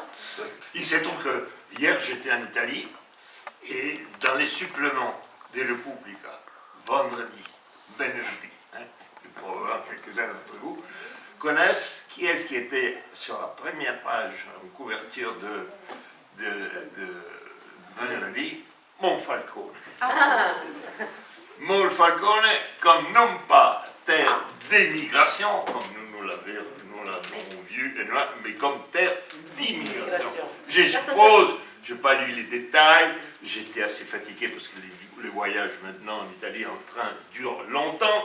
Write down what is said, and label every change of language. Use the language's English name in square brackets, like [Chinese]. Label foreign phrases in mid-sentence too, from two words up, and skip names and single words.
[French] Il se trouve que hier j'étais en Italie et dans les suppléments de Repubblica, venerdì, et probablement quelques-uns d'entre vous connaissent qui est-ce qui était sur la première page en couverture de venerdì, Monfalcone. Monfalcone comme non pas terre d'émigration, comme nous l'avons vu, mais comme terre d'immigration. Je suppose, je n'ai pas lu les détails, j'étais assez fatigué parce que les voyages maintenant en Italie en train durent longtemps.